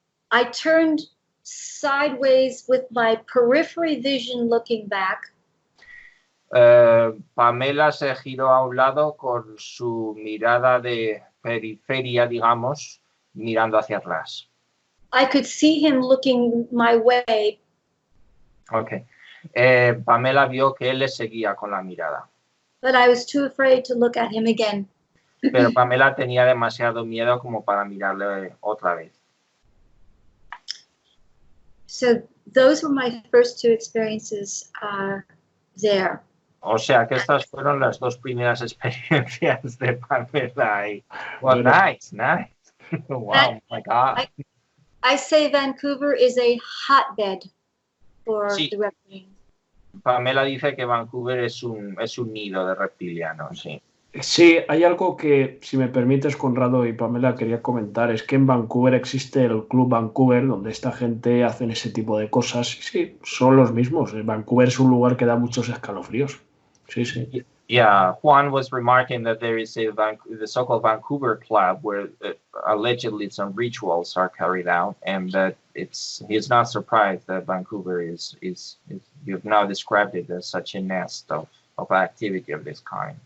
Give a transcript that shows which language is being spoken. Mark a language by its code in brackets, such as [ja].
[en] I turned sideways with my periphery vision looking back. [es] Pamela se giró a un lado con su mirada de periferia, digamos, mirando hacia atrás. [en] I could see him looking my way. Okay. [es] Pamela vio que él le seguía con la mirada. [en] But I was too afraid to look at him again. [es] Pero Pamela tenía demasiado miedo como para mirarle otra vez. [en] So those were my first two experiences there. [es] O sea que estas fueron las dos primeras experiencias de Pamela ahí. [en] Well, nice. Wow, my God. I say Vancouver is a hotbed for [es] Sí. [en] the reptilians. [es] Pamela dice que Vancouver es un nido de reptilianos, sí. Sí, hay algo que, si me permites, Conrado y Pamela, quería comentar. Es que en Vancouver existe el Club Vancouver, donde esta gente hace ese tipo de cosas. Y sí, son los mismos. Vancouver es un lugar que da muchos escalofríos. Sí, sí. [en] Yeah, Juan was remarking that there is the so-called Vancouver Club where allegedly some rituals are carried out, and that he's not surprised that Vancouver is you've now described it as such a nest of activity of this kind.